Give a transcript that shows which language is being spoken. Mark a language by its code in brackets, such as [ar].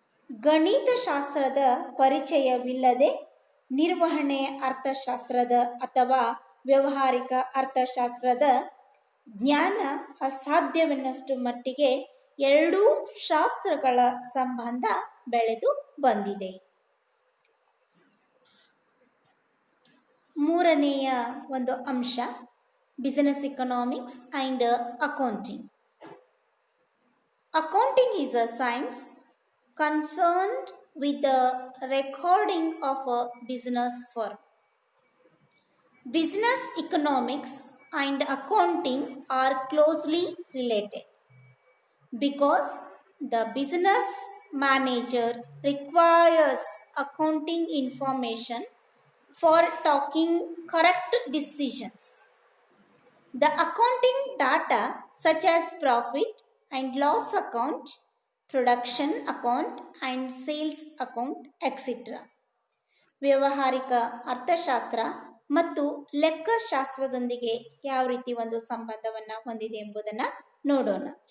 [kn] ಗಣಿತಶಾಸ್ತ್ರದ ಪರಿಚಯವಿಲ್ಲದೆ ನಿರ್ವಹಣೆ ಅರ್ಥಶಾಸ್ತ್ರದ ಅಥವಾ ವ್ಯಾವಹಾರಿಕ ಅರ್ಥಶಾಸ್ತ್ರದ ಜ್ಞಾನ ಅಸಾಧ್ಯವೆನ್ನಷ್ಟು ಮಟ್ಟಿಗೆ ಎರಡೂ ಶಾಸ್ತ್ರಗಳ ಸಂಬಂಧ ಬೆಳೆದು ಬಂದಿದೆ. ಮೂರನೆಯ ಒಂದು ಅಂಶ [en] Business economics and accounting. Accounting is a science concerned with the recording of a business firm. Business economics and accounting are closely related because the business manager requires accounting information for taking correct decisions. The accounting data such as profit and loss account, production account and sales account etcetera [kn] ವ್ಯಾವಹಾರಿಕ ಅರ್ಥಶಾಸ್ತ್ರ ಮತ್ತು ಲೆಕ್ಕಶಾಸ್ತ್ರದೊಂದಿಗೆ ಯಾವ ರೀತಿ ಒಂದು ಸಂಬಂಧವನ್ನು ಹೊಂದಿದೆ ಎಂಬುದನ್ನು ನೋಡೋಣ.